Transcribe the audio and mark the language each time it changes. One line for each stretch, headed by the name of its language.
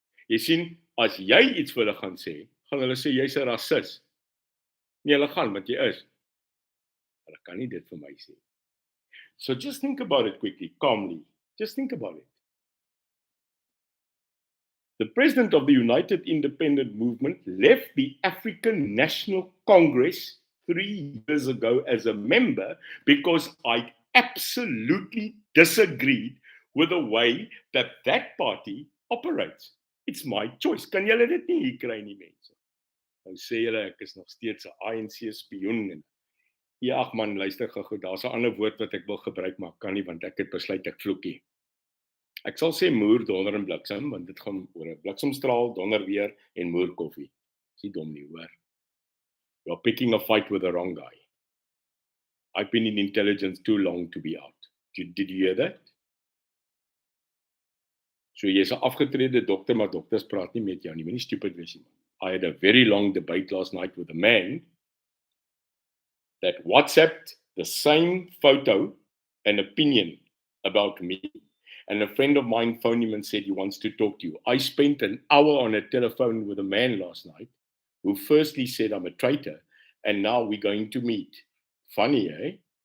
Afrikaans: Jy sien, as jy iets vir hulle gaan sê, gaan hulle sê jy's 'n rasis. Nee, hulle gaan, want jy is. Hulle kan nie dit vir my sê.
English: So just think about it quickly, calmly. Just think about it. The president of the United Independent Movement left the African National Congress 3 years ago as a member because I absolutely disagreed with the way that party operates. It's my choice.
Afrikaans: Kan julle dit nie hier kry nie, mense? Nou sê julle ek is nog steeds 'n ANC spioen en Ja, ag man, luister gou-gou, daar's 'n ander woord wat ek wil gebruik, maar kan nie want ek het besluit ek vloekie. Ek sal sê moer, donder en bliksem, want dit gaan oor 'n bliksemstraal, donder weer en moer koffie. Is nie dom nie, hoor.
English: You're picking a fight with the wrong guy. I've been in intelligence too long to be out. Did you hear that?
Afrikaans: So jy's 'n afgetrede dokter, maar dokters praat nie met jou nie. Moenie stupid wees nie.
English: I had a very long debate last night with a man that WhatsApped the same photo and opinion about me. And a friend of mine phoned him and said he wants to talk to you. I spent an hour on a telephone with a man last night who firstly said I'm a traitor, and now we're going to meet. Funny, eh?